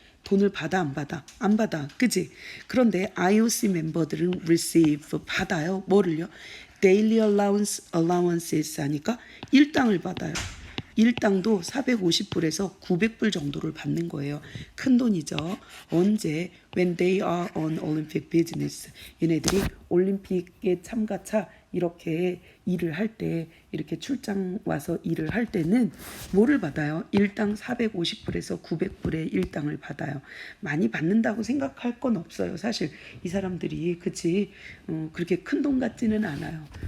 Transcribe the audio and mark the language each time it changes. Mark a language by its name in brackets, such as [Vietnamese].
[Korean] 돈을 받아 안 받아? 안 받아. 그치? 그런데 IOC 멤버들은 receive, 받아요. 뭐를요? [English] daily allowances [Korean] 하니까 일당을 받아요. 일당도 450불에서 900불 정도를 받는 거예요. 큰 돈이죠. 언제? [English] When they are on Olympic business. [Korean] 얘네들이 올림픽에 참가차 이렇게 일을 할 때, 이렇게 출장 와서 일을 할 때는 뭐를 받아요? 일당 450불에서 900불의 일당을 받아요. 많이 받는다고 생각할 건 없어요. 사실 이 사람들이 그치 그렇게 큰 돈 같지는 않아요.